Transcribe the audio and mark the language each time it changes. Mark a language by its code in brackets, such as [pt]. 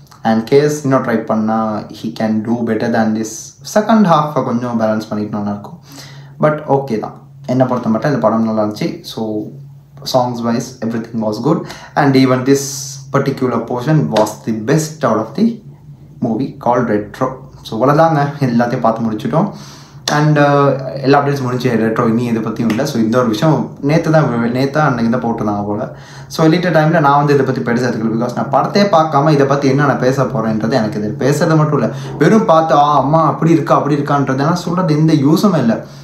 [en] And கேஸ் இன்னும் try பண்ணால் he can do better than this. [ta] Second ஹாஃபை கொஞ்சம் balance பண்ணிட்டு நல்லாயிருக்கும். பட் ஓகே தான், என்னை பொறுத்த மட்டும் இந்த படம் நல்லா இருந்துச்சு. [en] So songs wise everything was good, and even this particular portion was the best out of the movie called Retro. [ta] So அவ்வளோதாங்க, எல்லாத்தையும் பார்த்து முடிச்சிட்டோம். அண்ட் எல்லா அப்டேட்ஸ் முடிஞ்சு ரெட்ரோ இனி இதை பற்றியும் இல்லை. ஸோ இந்த ஒரு விஷயம் நேற்று அன்றைக்கி தான் போட்டுருந்தாங்க போல். ஸோ எலிட்ட டைமில் நான் வந்து இதை பற்றி பெருசாக எடுத்துக்கல, பிகாஸ் நான் படத்தையே பார்க்காம இதை பற்றி என்ன நான் பேச போகிறேன்றது எனக்கு இது பேசுறது மட்டும் இல்லை, வெறும் பார்த்து அம்மா அப்படி இருக்கான்றது ஏன்னா சொல்கிறது எந்த யூஸுமே இல்லை.